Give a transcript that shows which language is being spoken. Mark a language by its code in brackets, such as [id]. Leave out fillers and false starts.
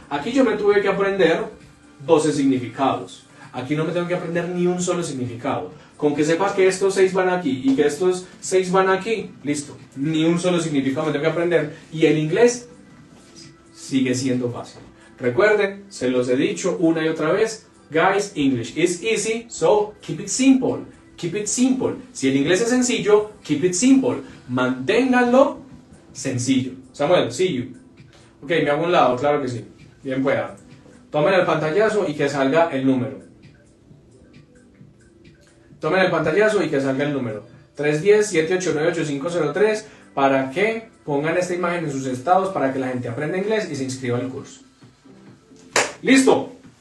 [es] Aquí yo me tuve que aprender 12 significados. Aquí no me tengo que aprender ni un solo significado. Con que sepas que estos 6 van aquí y que estos 6 van aquí, listo. Ni un solo significado me tengo que aprender. Y el inglés sigue siendo fácil. Recuerden, se los he dicho una y otra vez. [en] Guys, English is easy, so keep it simple. Keep it simple. [es] Si el inglés es sencillo, [en] keep it simple. [es] Manténganlo sencillo. Samuel, [en] see you. [es] Ok, me hago un lado, claro que sí. Bien pueda. Tomen el pantallazo y que salga el número. Tomen el pantallazo y que salga el número. 310-789-8503 para que pongan esta imagen en sus estados para que la gente aprenda inglés y se inscriba al curso. ¡Listo!